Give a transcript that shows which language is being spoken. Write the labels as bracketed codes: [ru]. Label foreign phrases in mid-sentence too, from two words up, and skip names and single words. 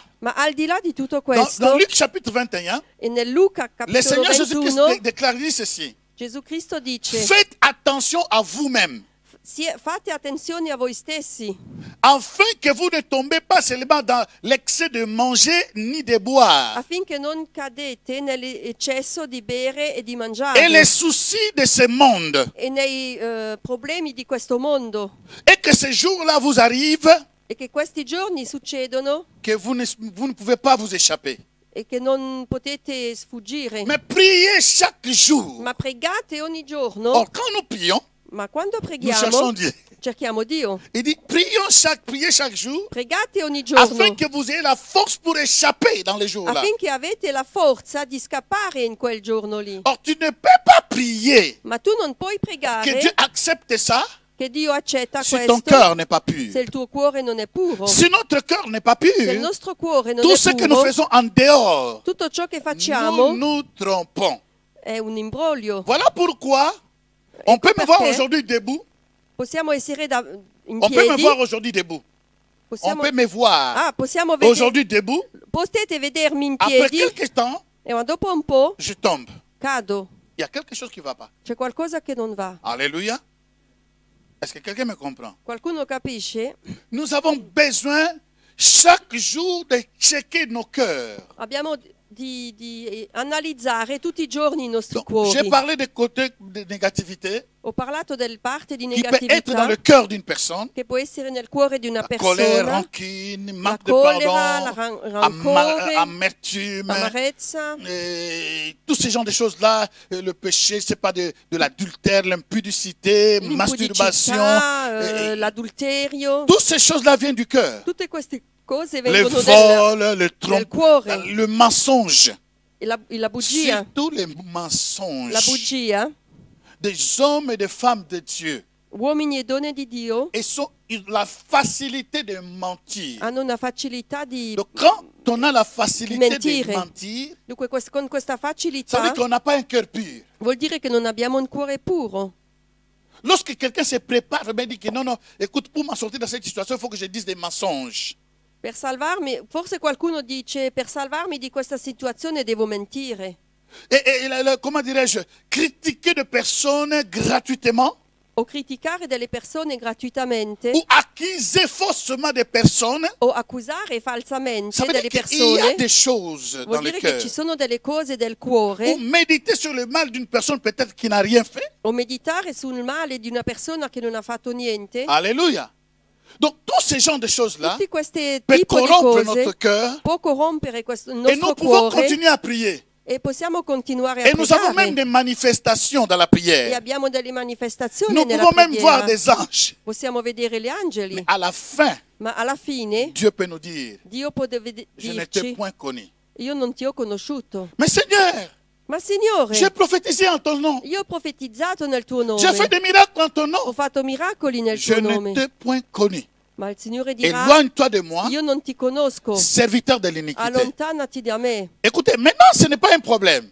[it] Ma al di là di tutto [fr] dans [it] questo, [fr] Luc chapitre 21, [it] e nel Luca [fr] le [it] capitolo [fr] Seigneur Jésus-Christ [it] 21, [fr] déclare ceci. [it] Gesù Cristo dice: [fr] Faites attention à vous-même, [it] fate attenzione a voi stessi, [fr] afin que vous ne tombez pas seulement dans l'excès de manger ni de boire [it] affinché non cadete nell'eccesso di bere e di [fr] et [it] mangiare [fr] les soucis de ce monde. [it] e nei problemi di questo mondo, [fr] Et que ce jour-là vous arrive [it] e che questi giorni succedono [fr] que vous ne pouvez pas vous échapper. [it] e che non potete sfuggire. [fr] Mais priez chaque jour. [it] Ma pregate ogni giorno. [fr] Or, quand nous prions, [it] Ma quando [fr] nous cherchons [it] preghiamo, [fr] Dieu. [it] cerchiamo Dio. [fr] Il dit, priez chaque jour, [it] Pregate ogni [fr] afin [it] giorno [fr] que vous ayez la force pour échapper dans les jours-là. [it] affinché avete la forza di scappare in quel giorno lì. [fr] Or, tu ne peux pas prier [it] Ma tu non puoi [fr] que [it] pregare [fr] Dieu accepte ça [it] che Dio accetta [fr] si ton [it] questo [fr] cœur n'est pas pur. [it] se il tuo cuore non è puro. [fr] Si notre cœur n'est pas [it] Se il [fr] pur, [it] nostro cuore non [fr] tout [it] è [fr] ce que nous [it] puro, [fr] faisons en dehors, [it] tutto ciò che [fr] nous [it] facciamo [fr] nous trompons. [it] è un imbroglio. [fr] Voilà pourquoi on peut me voir [it] perché? [fr] aujourd'hui debout. [it] Possiamo essere in [fr] On peut me [it] piedi, [fr] voir aujourd'hui debout. On [it] possiamo, [fr] peut me voir [it] possiamo vedere, [fr] aujourd'hui debout. [it] potete vedermi in [fr] Après [it] piedi [fr] quelques temps, [it] e ma dopo un po' [fr] je tombe. [it] cado. [fr] Il y a quelque chose qui ne va pas. [it] C'è qualcosa che non va. [fr] Alléluia. Est-ce que quelqu'un me comprend? [it] Qualcuno capisce? [fr] Nous avons besoin chaque jour de checker nos cœurs. [it] Abbiamo di analizzare tutti i giorni i nostri [fr] Donc, j'ai [it] cuori. [fr] parlé des côtés de négativité [it] Ho parlato del parte di [fr] qui peut être dans [it] negatività [fr] le cœur d'une personne. [it] che può essere nel cuore di una [fr] Colère, [it] persona, [fr] rancune, [it] la [fr] manque de [it] collera, la [fr] pardon, [it] rancore, [fr] amertume, [it] l'amarezza, [fr] tous ces genres de choses-là, le péché, c'est pas de l'adultère, l'impudicité, masturbation. [it] l'impudicità, l'adulterio. [fr] Toutes ces choses-là viennent du cœur. [it] Tutte queste cose [fr] Le [it] vengono [fr] vol, le [it] del [fr] trompe, [it] cuore. [fr] le mensonge. [it] La bugia, [fr] Surtout les mensonges [it] la bugia, [fr] des hommes et des femmes de Dieu. [it] uomini e donne di Dio [fr] Et la facilité de mentir. [it] hanno una facilità di... [fr] Donc quand on a la facilité [it] Mentire. [fr] de mentir, [it] Dunque con questa [fr] ça veut [it] facilità [fr] dire qu'on n'a pas un cœur pur. [it] vuol dire che non abbiamo un cuore puro. [fr] Lorsque quelqu'un se prépare, ben dit que non, écoute, pour m'en sortir dans cette situation, il faut que je dise des mensonges. [it] Per salvarmi, forse qualcuno dice, per salvarmi di questa situazione devo mentire. [fr] Comment dirais-je, critiquer de personnes gratuitement [it] O criticare delle persone gratuitamente [fr] ou accuser faussement des personnes. [it] o accusare falsamente [fr] Ça veut [it] delle [fr] dire qu'il y a [it] persone. [fr] des choses dans [it] Vuol [fr] le [it] dire che [fr] cœur. [it] ci sono delle cose del [fr] Ou [it] cuore [fr] méditer sur le mal d'une personne peut-être qui n'a rien fait. [it] o meditare sul male di una persona che non ha fatto niente. [fr] Alléluia. Donc tous ces genres de choses-là [it] Tutti questi [fr] peuvent [it] tipi di [fr] corrompre notre [it] cose [fr] cœur [it] può corrompere il [fr] et nous [it] nostro [fr] pouvons [it] cuore [fr] continuer à prier. [it] e possiamo continuare a [fr] Et nous avons même [it] pregare. [fr] des manifestations dans la [it] E [fr] prière. [it] abbiamo delle manifestazioni [fr] Nous [it] nella [fr] pouvons même voir [it] preghiera. [fr] des anges. [it] Possiamo vedere gli angeli, [fr] À la fin, [it] ma alla fine [fr] Dieu peut nous dire, [it] Dio può [fr] je ne t'ai [it] dirci, [fr] point connu. [it] io non ti ho conosciuto. [fr] Mais Seigneur, [it] Ma Signore, [fr] j'ai prophétisé en ton nom. [it] io ho profetizzato nel tuo [fr] J'ai fait [it] nome, [fr] des miracles en ton [it] ho [fr] nom. [it] fatto miracoli nel [fr] Je [it] tuo [fr] ne [it] nome. [fr] t'ai point connu. [it] Ma il Signore dirà, [fr] Éloigne-toi de moi, [it] io non ti conosco, [fr] serviteur de l'iniquité. [it] allontanati da me. [fr] Écoutez, maintenant ce n'est pas un problème.